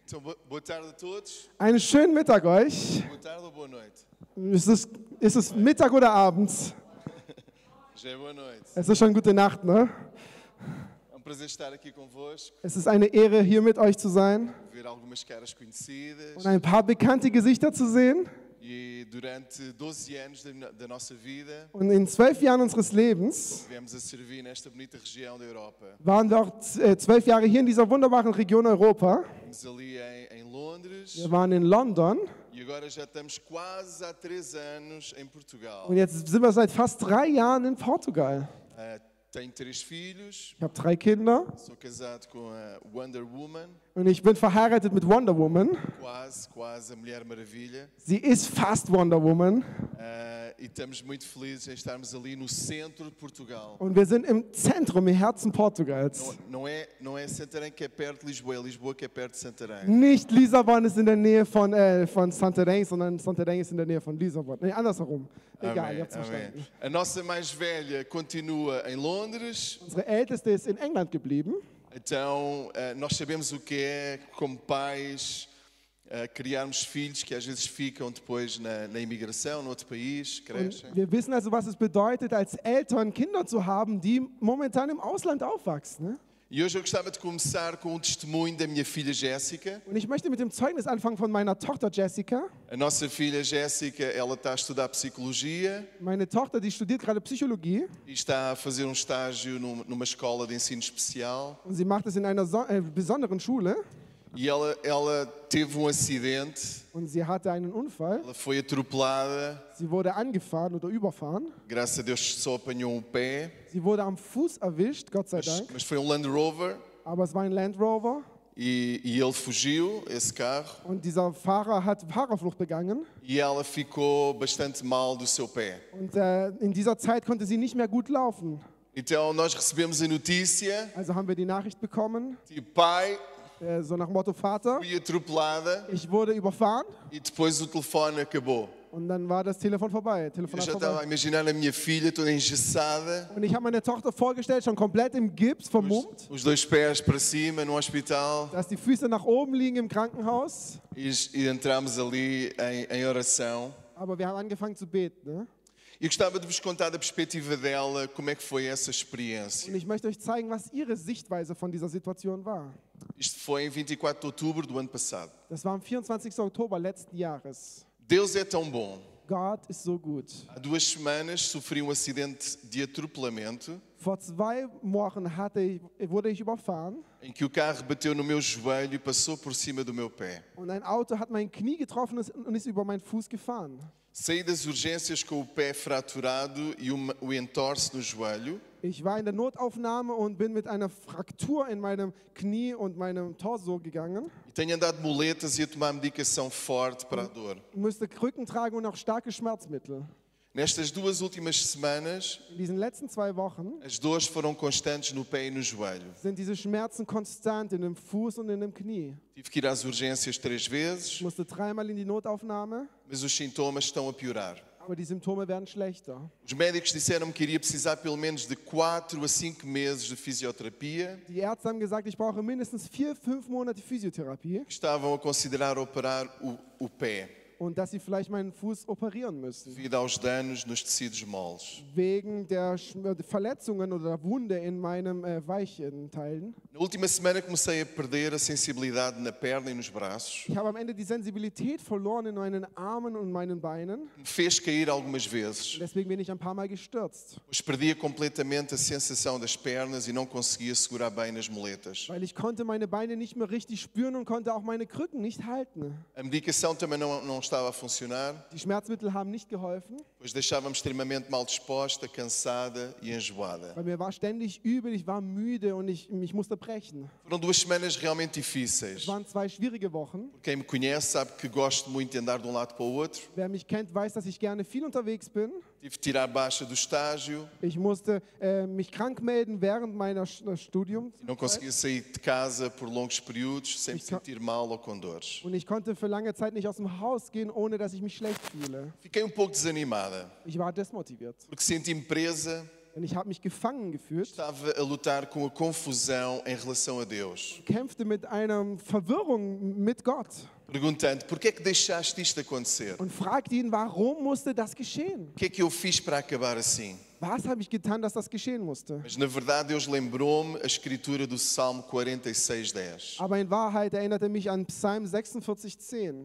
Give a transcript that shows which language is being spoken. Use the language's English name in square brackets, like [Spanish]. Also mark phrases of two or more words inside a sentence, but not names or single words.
[Portuguese] Então, boa tarde a todos. [German] Einen schönen Mittag euch. [Portuguese] Boa tarde ou boa noite? [German] Ist es Mittag oder abends? [Portuguese] Já é boa noite. [German] Es ist schon gute Nacht, ne? [Portuguese] É um prazer estar aqui convosco, [German] Es ist eine Ehre, hier mit euch zu sein [Portuguese] ver algumas caras conhecidas. [German] und ein paar bekannte Gesichter zu sehen. [Portuguese] E durante 12 anos da nossa vida, [German] Und in 12 Jahren unseres Lebens [Portuguese] estivemos a servir nesta bonita região da Europa. [German] waren wir auch 12 Jahre hier in dieser wunderbaren Region Europa. [Portuguese] Estamos ali em Londres [German] Wir waren in London [Portuguese] e agora já estamos quase há 3 anos em Portugal. [German] und jetzt sind wir seit fast 3 Jahren in Portugal. [Portuguese] Tenho 3 filhos, [German] Ich habe 3 Kinder [Portuguese] sou casado com a Wonder Woman, [German] und ich bin verheiratet mit Wonder Woman. [Portuguese] quase a Mulher Maravilha. [German] Sie ist fast Wonder Woman [Portuguese] E estamos muito felizes em estarmos ali no centro de Portugal. [German] und wir sind im Zentrum, im Herzen Portugals. [Portuguese] Não é Santarém que é perto de Lisboa, é Lisboa que é perto de Santarém. [German] Nicht Lissabon ist in der Nähe von Santarém, sondern Santarém ist in der Nähe von Lissabon. Nee, andersherum. Egal, ihr habt's verstanden. [Portuguese] A nossa mais velha continua em Londres, [German] Unsere Älteste ist in England geblieben. [Portuguese] então nós sabemos o que é, como pais, criarmos filhos que às vezes ficam depois na imigração, noutro país, crescem. [German] Wir wissen also, was es bedeutet, als Eltern Kinder zu haben, die momentan im Ausland aufwachsen. [Portuguese] Ne? E hoje eu gostava de começar com um testemunho da minha filha Jéssica. [German] Und ich möchte mit dem Zeugnis anfangen von meiner Tochter Jessica. [Portuguese] A nossa filha Jéssica, ela está a estudar Psicologia [German] Meine Tochter, die studiert gerade Psychologie [Portuguese] e está a fazer um estágio numa escola de ensino especial. [German] und sie macht es in einer besonderen Schule. [Portuguese] E ela teve um acidente, [German] Und sie hatte einen Unfall. [Portuguese] ela foi atropelada, [German] Sie wurde angefahren oder überfahren. [Portuguese] graças a Deus só apanhou um pé, [German] Sie wurde am Fuß erwischt, Gott sei Dank. [Portuguese] mas foi um Land Rover [German] Aber es war ein Land Rover. [Portuguese] e ele fugiu, esse carro, [German] Und dieser Fahrer hat Fahrerflucht begangen. [Portuguese] e ela ficou bastante mal do seu pé. [German] Und in dieser Zeit konnte sie nicht mehr gut laufen. [Portuguese] Então nós recebemos a notícia, [German] Also haben wir die Nachricht bekommen, [Portuguese] tipo, pai, [German] so nach Motto Vater, [Portuguese] fui atropelada [German] ich wurde überfahren. [Portuguese] e depois o telefone acabou. [German] Und dann war das Telefon vorbei. [Portuguese] Eu [German] Telefonat [Portuguese] já estava a [German] vorbei. [Portuguese] imaginar a minha filha toda engessada, [German] Und ich habe meine Tochter vorgestellt, schon komplett im Gips, vermummt, [Portuguese] os 2 pés para cima no hospital, [German] dass die Füße nach oben liegen im Krankenhaus. [Portuguese] e entramos ali em oração. [German] Aber wir haben angefangen zu beten. [Portuguese] Ne? E gostava de vos contar da perspectiva dela, como é que foi essa experiência. [German] Und ich möchte euch zeigen, was ihre Sichtweise von dieser Situation war. [Portuguese] Isto foi em 24 de outubro do ano passado. [German] Das war am 24. Oktober letzten Jahres. [Portuguese] Deus é tão bom. [German] Gott ist so gut. [Portuguese] Há 2 semanas sofri um acidente de atropelamento [German] Vor 2 Wochen wurde ich überfahren [Portuguese] em que o carro bateu no meu joelho e passou por cima do meu pé. [German] und ein Auto hat mein Knie getroffen und ist über meinen Fuß gefahren. [Portuguese] Saí das urgências com o pé fraturado e o entorse no joelho. [German] Ich war in der Notaufnahme und bin mit einer Fraktur in meinem Knie und meinem Torso gegangen. [Portuguese] E tenho andado de muletas e a tomar medicação forte para a dor. [German] Ich musste Krücken tragen und auch starke Schmerzmittel. [Portuguese] Nestas 2 últimas semanas, [German] In diesen letzten 2 Wochen [Portuguese] as dores foram constantes no pé e no joelho. [German] sind diese Schmerzen konstant in dem Fuß und in dem Knie. [Portuguese] Tive que ir às urgências 3 vezes, [German] Ich musste 3-mal in die Notaufnahme, [Portuguese] mas os sintomas estão a piorar. [German] aber die Symptome werden schlechter. [Portuguese] Os médicos disseram-me que iria precisar pelo menos de 4 a 5 meses de fisioterapia. [German] Die Ärzte haben gesagt, ich brauche mindestens 4-5 Monate Physiotherapie [Portuguese] Estavam a considerar operar o pé, [German] und dass sie vielleicht meinen Fuß operieren müssen. [Portuguese] devido aos danos nos tecidos moles. [German] Wegen der Verletzungen oder Wunde in meinem weichen Teilen. [Portuguese] Na última semana comecei a perder a sensibilidade na perna e nos braços. [German] Ich habe am Ende die Sensibilität verloren in meinen Armen und meinen Beinen. [Portuguese] Me fez cair algumas vezes. [German] Deswegen bin ich ein paar Mal gestürzt, [Portuguese] Pois perdia completamente a sensação das pernas e não conseguia segurar bem nas muletas. [German] weil ich konnte meine Beine nicht mehr richtig spüren und konnte auch meine Krücken nicht halten. [Portuguese] A medicação também não estava a funcionar, [German] Die Schmerzmittel haben nicht geholfen, [Portuguese] pois deixava-me extremamente mal disposta, cansada e enjoada. [German] weil mir war ständig übel, ich war müde und ich musste brechen. [Portuguese] Foram 2 semanas realmente [German] Es [Portuguese] difíceis. [German] waren 2 schwierige Wochen. [Portuguese] Quem me conhece sabe que gosto muito de andar de um lado para o outro. [German] Wer mich kennt, weiß, dass ich gerne viel unterwegs bin. [Portuguese] Tive de tirar baixa do estágio [German] Ich musste mich krank melden während meines Studiums [Portuguese] e não conseguia sair de casa por longos períodos sem me sentir mal ou com dores. [German] und ich konnte für lange Zeit nicht aus dem Haus gehen, ohne dass ich mich schlecht fühle. [Portuguese] Fiquei pouco desanimada, [German] Ich war desmotiviert, [Portuguese] porque senti-me presa [German] Und ich habe mich gefangen gefühlt, [Portuguese] Estava a lutar com a confusão em relação a Deus. [German] kämpfte mit einer Verwirrung mit Gott [Portuguese] Perguntando, porquê é que deixaste isto acontecer? [German] und fragte ihn, warum musste das geschehen? [Portuguese] O que é que eu fiz para acabar assim? [German] Was habe ich getan, dass das geschehen musste? [Portuguese] Mas na verdade Deus lembrou-me a escritura do Salmo 46:10. [German] Aber in Wahrheit erinnerte mich an Psalm 46,10.